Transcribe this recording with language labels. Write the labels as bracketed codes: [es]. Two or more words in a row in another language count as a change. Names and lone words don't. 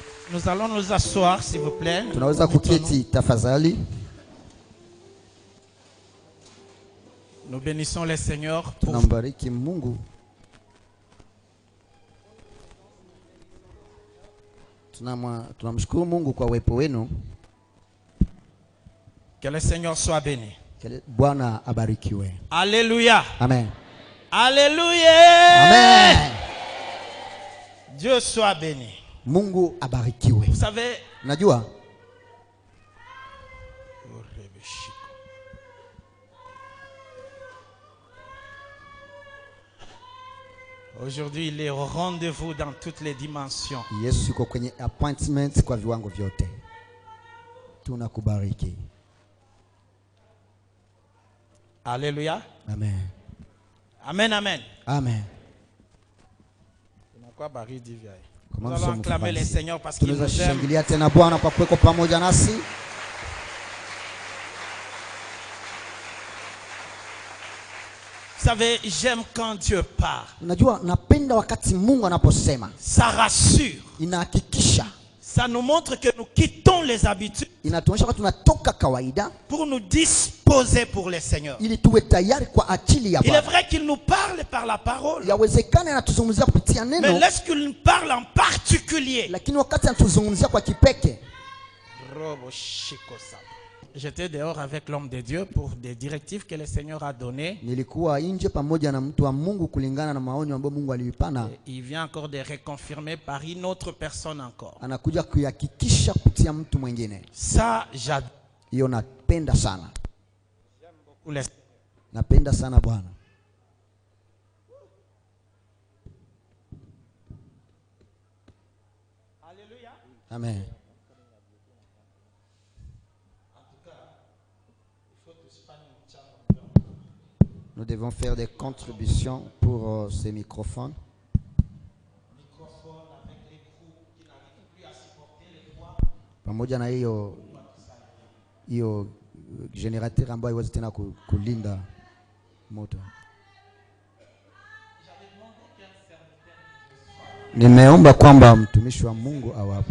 [fr] Nous allons nous asseoir, s'il vous plaît. [sw] Tunaweza kuketi tafadhali. [fr] Nous bénissons le Seigneur pour [sw] Tunambariki Mungu. Tunamshukuru Mungu kwa uwepo wenu. [fr] que le Seigneur soit béni. [sw] Bwana abarikiwe. [fr] Alléluia. Amen. Alléluia. Amen. Dieu soit béni. [sw] Mungu abarikiwe. [fr] Vous savez, [sw] Unajua? [fr] aujourd'hui, il est au rendez-vous dans toutes les dimensions. [sw] Yesu yuko kwenye appointment kwa viwango vyote. Tunakubariki. Alléluia. Amen. Amen, amen. Amen. [fr] Nous allons acclamer le Seigneur parce qu'il nous aime. [sw] Tunashangilia tena Bwana kwa kuweko pamoja nasi. [fr] Vous savez, j'aime quand Dieu parle. [sw] Unajua napenda wakati Mungu anaposema. [fr] Ça rassure. [sw] Inahakikisha. [fr] Ça nous montre que nous quittons les habitudes. [sw] Inatuonyesha kwamba tunatoka kawaida [fr] pour nous disposer pour le Seigneur. [sw] Ili tuwe tayari kwa ajili ya Bwana. [fr] Il est [sw] Bwana. [fr] vrai qu'il nous parle par la parole. [sw] Yawezekana anatuzungumzia kupitia neno. [fr] Mais lorsqu'il nous parle en particulier. [sw] Lakini wakati anatuzungumzia kwa kipekee. [fr] J'étais dehors avec l'homme de Dieu pour des directives que le Seigneur a données. [sw] Nilikuwa nje pamoja na mtu wa Mungu kulingana na maonyo ambayo Mungu alipana. [fr] Il vient encore de reconfirmer par une autre personne encore. [sw] Anakuja kuhakikisha kupitia mtu mwingine. [fr] Ça j'adore. [sw] Hiyo napenda sana. [fr] J'aime beaucoup les... [sw] Napenda sana Bwana. Alléluia. Amen. [fr] Nous devons faire des contributions pour ces microphones. [sw] Pamoja na hiyo generator ambayo haiwezi tena kulinda moto. Nimeomba kwamba mtumishi wa Mungu awapo.